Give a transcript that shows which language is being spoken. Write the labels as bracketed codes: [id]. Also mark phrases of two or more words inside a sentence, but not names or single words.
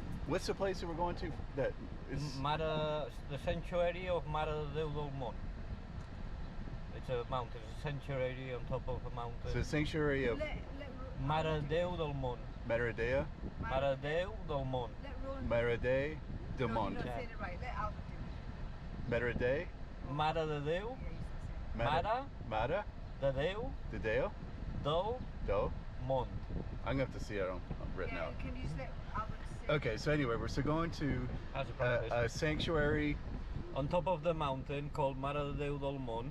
[en] What's the place that we're going to? That is The sanctuary of Mare de Deu Mont. It's a mountain, it's a sanctuary on top of a mountain. the sanctuary of Mare de Deu Mont. Mare de Deu. Mare de Deu Mont. Mare de Deu Mont. You're not saying it right. Let Albert do it. Mare de Mare de Deu. Yeah, he's not saying it. Mare Mare de Deu de Deu do Mont. I'm gonna have to see it on written Yeah, out. can you just let Albert say it? Okay, so anyway, we're still going to As a practice. a sanctuary, On top of the mountain called Mare de Deu Mont.